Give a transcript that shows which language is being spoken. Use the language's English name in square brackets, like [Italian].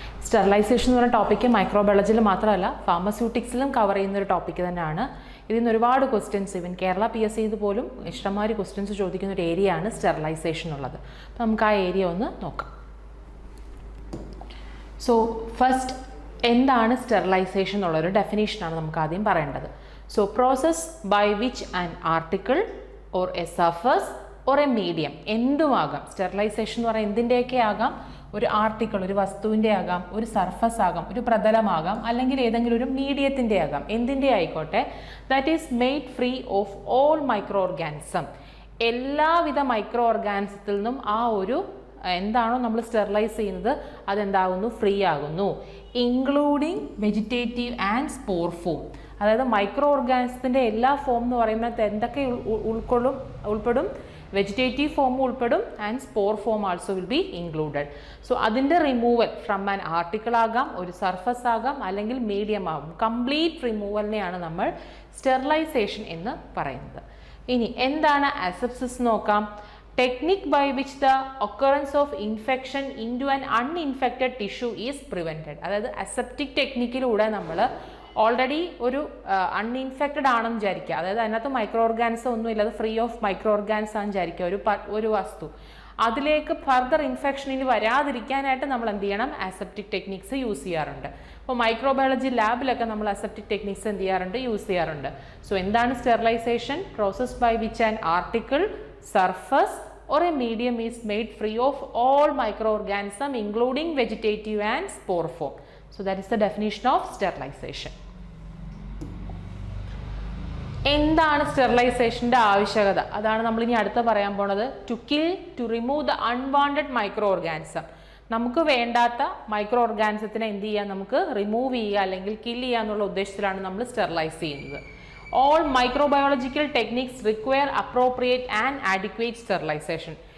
[Malayalam] Sterilisation എന്ന് പറയുന്ന topic മൈക്രോബയോളജിയിൽ മാത്രമല്ല ഫാർമസ്യൂട്ടിക്സിലും കവർ ചെയ്യുന്ന ഒരു ടോപ്പിക്ക് തന്നെയാണ്. ഇതിൽ നിന്ന് ഒരുപാട് ക്വസ്റ്റ്യൻസ് ഇവൻ കേരള PSC പോലും ഇഷ്ടംമാതിരി ക്വസ്റ്റ്യൻസ് ചോദിക്കുന്ന ഒരു ഏരിയ ആണ് സ്റ്റെറിലൈസേഷൻ ഉള്ളത്. അപ്പോൾ നമുക്ക് ആ ഏരിയ ഒന്ന് നോക്കാം. സോ ഫസ്റ്റ് എന്താണ് സ്റ്റെറിലൈസേഷൻ എന്നുള്ളൊരു ഡെഫിനേഷനാണ് നമുക്ക് ആദ്യം പറയേണ്ടത്. [English] So process by which an article or a surface or a medium [Malayalam] എന്തുമാകാം. Sterilisation എന്ന് പറയുന്നത് എന്തിൻ്റെയൊക്കെ ആകാം? ഒരു ആർട്ടിക്കിൾ, ഒരു വസ്തുവിൻ്റെ ആകാം, ഒരു സർഫസ് ആകാം, ഒരു പ്രതലമാകാം, അല്ലെങ്കിൽ ഏതെങ്കിലും ഒരു മീഡിയത്തിൻ്റെ ആകാം, എന്തിൻ്റെ ആയിക്കോട്ടെ. [English] That is made free of all microorganism. [Malayalam] എല്ലാവിധ മൈക്രോ ഓർഗാനിസത്തിൽ നിന്നും ആ ഒരു എന്താണോ നമ്മൾ സ്റ്റെറിലൈസ് ചെയ്യുന്നത് അതെന്താകുന്നു? ഫ്രീ ആകുന്നു. [English] Including vegetative and spore form. [Malayalam] അതായത് മൈക്രോ ഓർഗാനിസത്തിൻ്റെ എല്ലാ ഫോം എന്ന് പറയുന്നത് എന്തൊക്കെ ഉൾപ്പെടും? [English] vegetative form [Malayalam] ഉൾപ്പെടും [English] And spore form also will be included. [Malayalam] So അതിൻ്റെ റിമൂവൽ ഫ്രം ആൻ ആർട്ടിക്കിൾ ആകാം, ഒരു സർഫസ് ആകാം, അല്ലെങ്കിൽ മീഡിയം ആകും. കംപ്ലീറ്റ് റിമൂവലിനെയാണ് നമ്മൾ സ്റ്റെറിലൈസേഷൻ എന്ന് പറയുന്നത്. ഇനി എന്താണ് അസെപ്സിസ് നോക്കാം. [English] Technique by which the occurrence of infection into an uninfected tissue is prevented. [Malayalam] അതായത് അസെപ്റ്റിക് ടെക്നിക്കിലൂടെ നമ്മൾ ഓൾറെഡി ഒരു അൺഇൻഫെക്റ്റഡ് ആണെന്ന് വിചാരിക്കുക. അതായത് അതിനകത്ത് മൈക്രോ ഓർഗാനിസം ഒന്നും ഇല്ല, അത് ഫ്രീ ഓഫ് മൈക്രോ ഓർഗാനിസം ആണെന്ന് വിചാരിക്കുക. ഒരു വസ്തു അതിലേക്ക് ഫർദർ ഇൻഫെക്ഷനിൽ വരാതിരിക്കാനായിട്ട് നമ്മൾ എന്ത് ചെയ്യണം? അസെപ്റ്റിക് ടെക്നിക്സ് യൂസ് ചെയ്യാറുണ്ട്. അപ്പോൾ മൈക്രോബയോളജി ലാബിലൊക്കെ നമ്മൾ അസെപ്റ്റിക് ടെക്നിക്സ് എന്ത് ചെയ്യാറുണ്ട്? യൂസ് ചെയ്യാറുണ്ട്. സോ എന്താണ് sterilisation? [English] Process by which an article, surface or a medium is made free of all microorganisms including vegetative and spore form. So that is the definition of sterilization. [Malayalam] എന്താണ് സ്റ്റെറിലൈസേഷൻ്റെ ആവശ്യകത? അതാണ് നമ്മൾ ഇനി അടുത്ത് പറയാൻ പോണത്. [English] To kill, to remove the unwanted microorganism. [Malayalam] നമുക്ക് വേണ്ടാത്ത മൈക്രോ ഓർഗാനിസത്തിനെ എന്ത് ചെയ്യാം? നമുക്ക് റിമൂവ് ചെയ്യുക അല്ലെങ്കിൽ കിൽ ചെയ്യുക എന്നുള്ള ഉദ്ദേശത്തിലാണ് നമ്മൾ സ്റ്റെറിലൈസ് ചെയ്യുന്നത്. [English] All microbiological techniques require appropriate and adequate sterilization.